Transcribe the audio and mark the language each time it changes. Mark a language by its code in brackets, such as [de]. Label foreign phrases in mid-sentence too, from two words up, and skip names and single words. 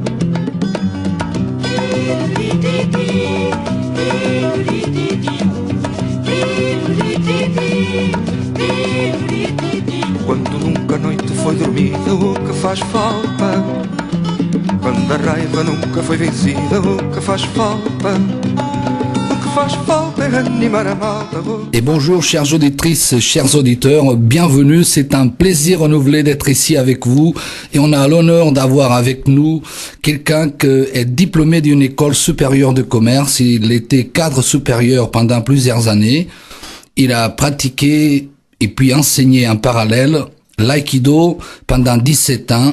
[pt] Quando nunca a noite foi dormida, o que faz falta? Quando a raiva nunca foi vencida, o que faz falta? O que faz falta é animar a malta. [fr] Et bonjour chères auditrices, chers auditeurs, bienvenue, c'est un plaisir renouvelé d'être ici avec vous et on a l'honneur d'avoir avec nous quelqu'un qui est diplômé d'une école supérieure de commerce. Il était cadre supérieur pendant plusieurs années, il a pratiqué et puis enseigné en parallèle l'aïkido pendant 17 ans.